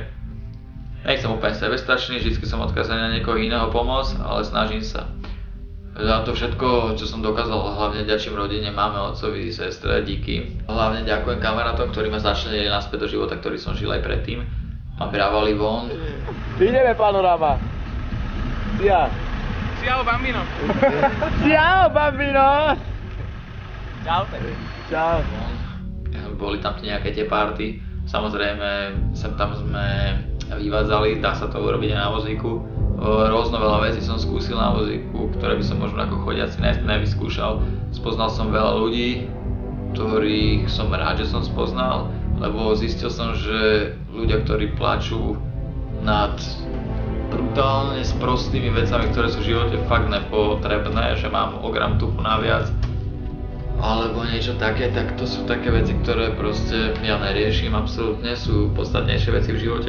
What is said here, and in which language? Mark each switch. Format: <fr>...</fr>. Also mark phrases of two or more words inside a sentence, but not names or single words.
<sk>Nechcem úplne sebestačný, vždy som odkazaný na niekoho iného pomôcť, ale snažím sa. Za to všetko, čo som dokázal, hlavne ďačím rodine, máme, otcovi, sestre, díky. Hlavne ďakujem kamarátom, ktorí ma začlenili naspäť do života, ktorý som žil aj predtým. Ma brávali von. Ideme, panorama. Ja.</sk> <it>Ciao bambino. Ciao, bambino. Ciao. Ciao.</it> <sk>boli tam nejaké tie party. Samozrejme, sem tam sme vyvádzali, dá sa to urobiť aj na vozíku. Rôzno veľa vecí som skúsil na vozíku, ktoré by som možno ako chodiaci nevyskúšal. Spoznal som veľa ľudí, ktorých som rád, že som spoznal, lebo zistil som, že ľudia, ktorí plačú nad brutálne sprostými vecami, ktoré sú v živote fakt nepotrebné, že mám o gram tuchu naviac, alebo niečo také, tak to sú také veci, ktoré proste ja neriešim absolútne, sú podstatnejšie veci v živote.</sk>